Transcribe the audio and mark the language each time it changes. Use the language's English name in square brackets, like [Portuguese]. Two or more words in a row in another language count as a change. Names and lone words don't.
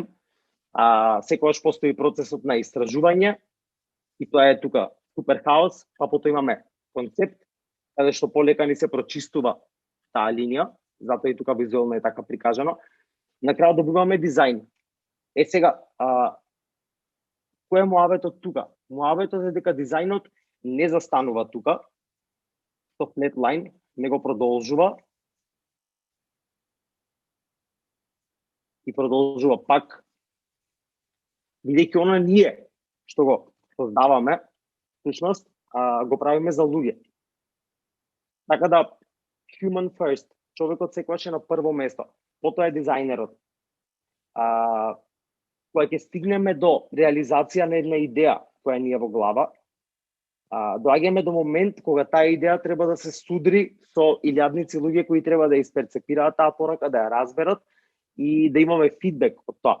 [Macedonian] Секогаш постои процесот на истражување и тоа е тука супер хаос, па потоа имаме концепт, каде што полека ни се прочистува таа линија, затоа и тука визуелно е така прикажано. На крај добиваме дизајн. Сега, кој е муабетот тука? Муабетот е дека дизајнот не застанува тука, со [English] flat line, [Macedonian] него продолжува и продолжува пак, бидејќи она ние што го создаваме, всушност, го правиме за луѓе. Така да, [English] human first, [Macedonian] човекот секогаш е на прво место, потоа е дизајнерот. Кога ќе стигнеме до реализација на една идеја која ни е во глава, доаѓаме до момент кога таа идеја треба да се судри со илјадници луѓе кои треба да исперцепираат таа порака, да ја разберат и да имаме фидбек од тоа.